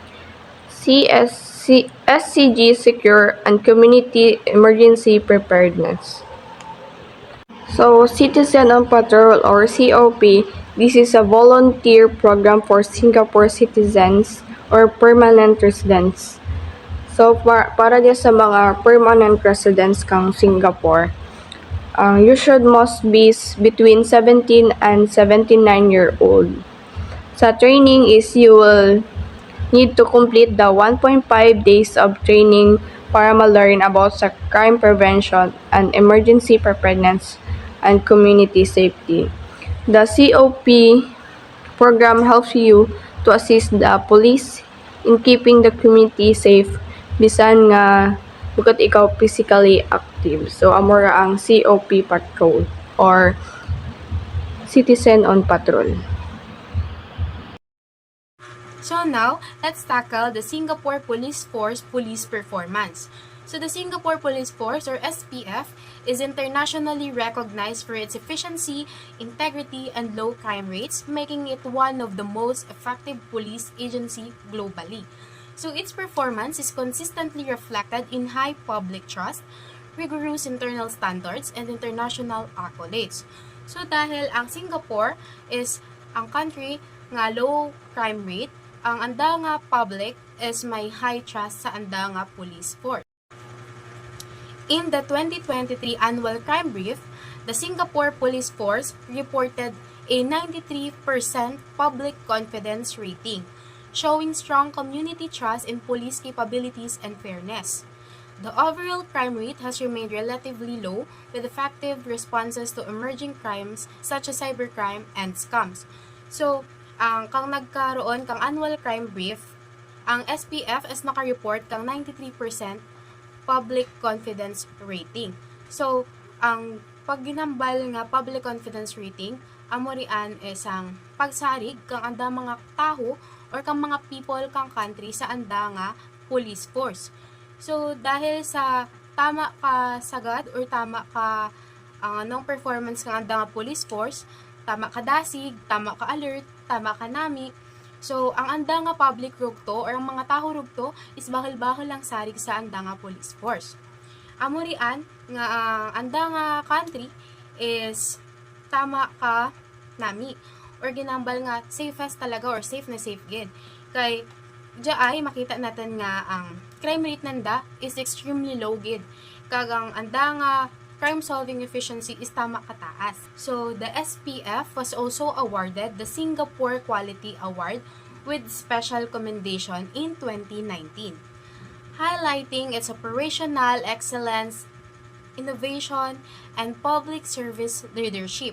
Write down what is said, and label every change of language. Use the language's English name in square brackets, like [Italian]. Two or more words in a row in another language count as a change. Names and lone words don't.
[English] SCG secure and community emergency preparedness. So, Citizen on Patrol or COP, this is a volunteer program for Singapore citizens or permanent residents. So, [Kinaray-a] para dia sa mga [English] permanent residents kang Singapore, you must be between 17 and 79-year-old. Sa training is you will need to complete the 1.5 days of training para ma-learn about sa crime prevention and emergency preparedness and community safety. The COP program helps you to assist the police in keeping the community safe [Kinaray-a] bisan nga bukat ikaw [English] physically active. [Kinaray-a] So amo ra ang [English] COP patrol [Kinaray-a] or citizen on patrol. [English] So now, let's tackle the Singapore Police Force police performance. So the Singapore Police Force or SPF is internationally recognized for its efficiency, integrity, and low crime rates, making it one of the most effective police agency globally. So its performance is consistently reflected in high public trust, rigorous internal standards, and international accolades. [Kinaray-a] So dahil ang Singapore is ang country nga [English] low crime rate, [Kinaray-a] ang anda nga public is may [English] high trust [Kinaray-a] sa anda nga [English] police force. In the 2023 annual crime brief, the Singapore Police Force reported a 93% public confidence rating, showing strong community trust in police capabilities and fairness. The overall crime rate has remained relatively low with effective responses to emerging crimes such as cybercrime and scams. So, [Kinaray-a] kang nagkaroon kang [English] annual crime brief, [Kinaray-a] ang SPF is naka-report kang 93% [English] public confidence rating. [Kinaray-a] So, ang pagginambal nga [English] public confidence rating, [Kinaray-a] amorian is ang pagsarig kang anda mga taho or kang mga people kang country sa anda nga [English] police force. [Kinaray-a] So, dahil sa tama ka sagad or tama ka ang anong performance kang anda nga [English] police force, [Kinaray-a] tama ka dasig, tama ka alert, tama ka nami. So, ang anda nga public rugto or ang mga taho rugto is bahal-bahal lang sarig sa anda nga [English] police force. [Kinaray-a] Amorian nga anda nga country is tama ka nami or ginambal nga safest talaga or safe na safe gid. Kay diay makita natin nga ang crime rate nanda is [English] extremely low [Kinaray-a] gid. Kagang anda nga crime-solving efficiency is tama kataas. [English] So, the SPF was also awarded the Singapore Quality Award with special commendation in 2019, highlighting its operational excellence, innovation, and public service leadership.